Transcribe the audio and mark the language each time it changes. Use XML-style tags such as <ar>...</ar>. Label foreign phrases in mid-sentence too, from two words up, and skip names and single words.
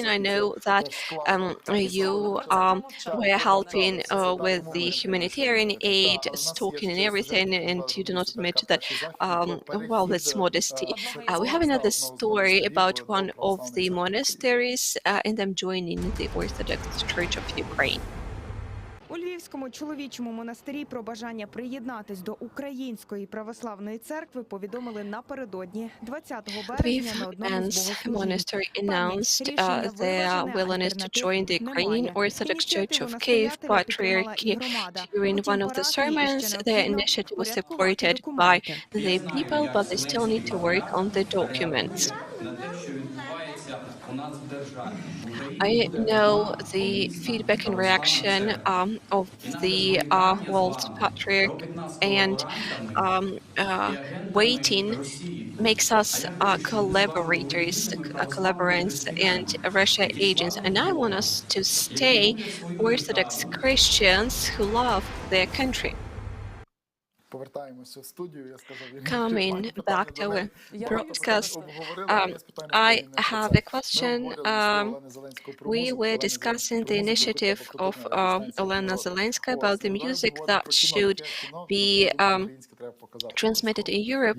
<en>I know that you were helping with the humanitarian aid, stalking and everything, and you do not admit to that. Well, that's modesty. We have another story about one of the monasteries and them joining the Orthodox Church of Ukraine.</en> <uk>У Львівському чоловічому монастирі про бажання приєднатись до Української православної церкви повідомили напередодні 20 березня на одному з богослужінь.</uk> <en>Monastery announced their willingness to join the Ukrainian Orthodox Church of Kiev Patriarchy. During one of the sermons, their initiative was supported by the people, but they still need to work on the documents. I know the feedback and reaction of the world patriarch, and waiting makes us collaborators and Russia agents. And I want us to stay Orthodox Christians who love their country.</en> <uk>повертаємося в студію. Я сказав,</uk> <en>Coming back to our broadcast, I have a question. We were discussing the initiative of Olena Zelenska about the music that should be transmitted in Europe.</en>